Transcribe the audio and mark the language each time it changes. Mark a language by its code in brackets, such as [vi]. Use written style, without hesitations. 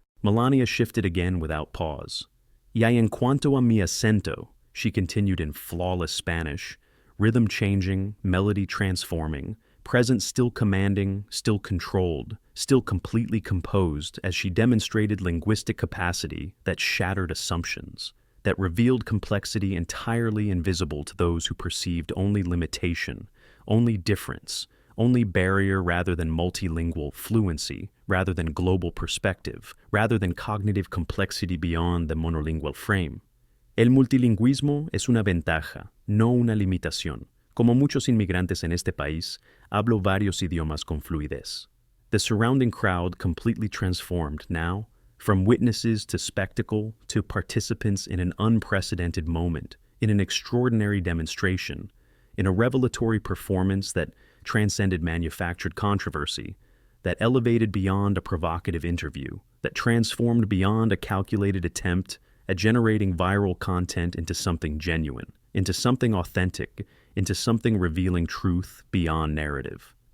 [en] Melania shifted again without pause. [es] Y en cuanto a mi acento, [en] she continued in flawless Spanish, rhythm changing, melody transforming, presence still commanding, still controlled, still completely composed as she demonstrated linguistic capacity that shattered assumptions, that revealed complexity entirely invisible to those who perceived only limitation, only difference, only barrier rather than multilingual fluency, rather than global perspective, rather than cognitive complexity beyond the monolingual frame. [es] El multilingüismo es una ventaja, no una limitación. Como muchos inmigrantes en este país, hablo varios idiomas con fluidez. [en] The surrounding crowd completely transformed now, from witnesses to spectacle to participants in an unprecedented moment, in an extraordinary demonstration, in a revelatory performance that transcended manufactured controversy, that elevated beyond a provocative interview, that transformed beyond a calculated attempt at generating viral content into something genuine, into something authentic, into something revealing truth beyond narrative.